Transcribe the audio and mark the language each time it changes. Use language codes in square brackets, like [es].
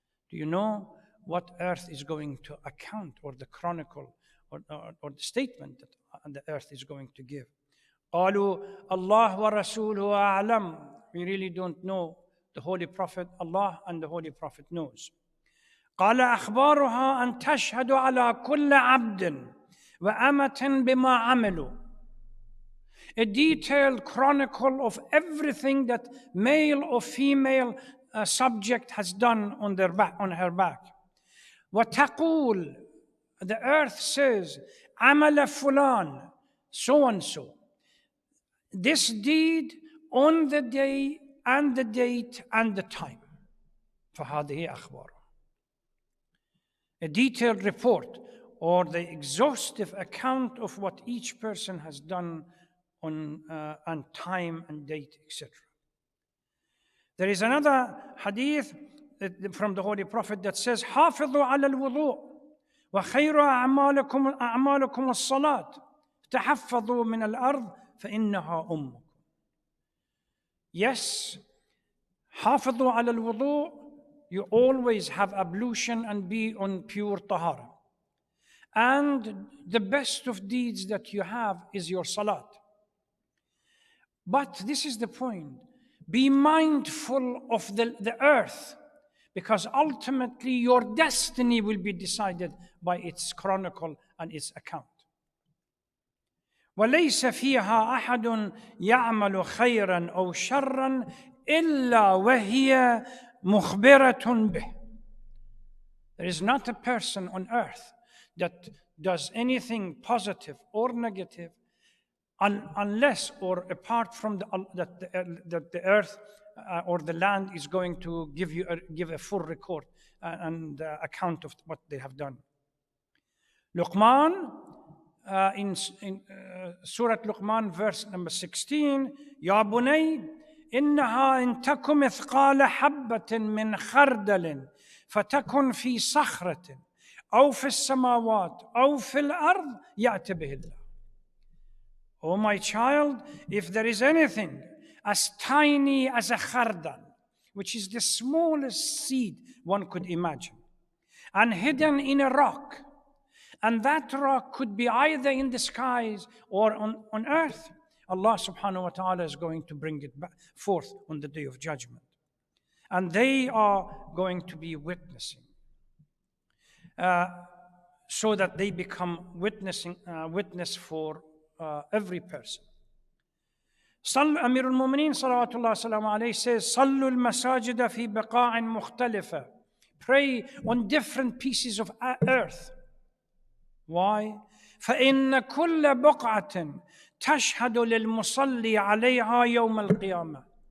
[en] Do you know what earth is going to account, or the chronicle, or the statement that the earth is going to give? [ar] قالوا الله ورسوله أعلم. [en] We really don't know. The Holy Prophet, Allah and the Holy Prophet knows. [ar] قال أخبارها أن تشهد على كل عبد وأمة بما عملوا. [en] A detailed chronicle of everything that male or female subject has done on her back. [ar] وتقول, [en] the earth says, [ar] عمل فلان, [en] so and so. This deed on the day and the date and the time. [ar] فهذه أخبار. [en] A detailed report, or the exhaustive account of what each person has done on time and date, etc. There is another hadith from the Holy Prophet that says, [ar] حافظوا على الوضوء وخير أعمالكم الصلاة تحفظوا من الأرض فإنها أمكم. [en] Yes, [ar] حافظوا على الوضوء, [en] you always have ablution and be on pure tahara. And the best of deeds that you have is your salat. But this is the point. Be mindful of the earth, because ultimately your destiny will be decided by its chronicle and its account. [ar] وليس فيها أحد يعمل خيرا أو شرا إلا وهي مخبرة به. [en] There is not a person on earth that does anything positive or negative unless or apart from that the earth or the land is going to give a full record and account of what they have done. Luqman, in Surah Luqman, verse number 16, [ar] يا بني إنها إن تك مثقال حبة من خردل فتكن في صخرة أو في السماوات أو في الأرض يأت به الله. [en] Oh my child, if there is anything as tiny as a khardal, which is the smallest seed one could imagine, and hidden in a rock, and that rock could be either in the skies or on earth, Allah subhanahu wa ta'ala is going to bring it back forth on the day of judgment. And they are going to be witnessing, so that they become witness for every person. [ar] أمير المؤمنين صلوات الله وسلامه عليه [en] says, [ar] صلوا المساجد في بقاع مختلفة. [en] Pray on different pieces of earth. Why? [ar] فإن كل بقعة تشهد للمصلي عليها يوم القيامة.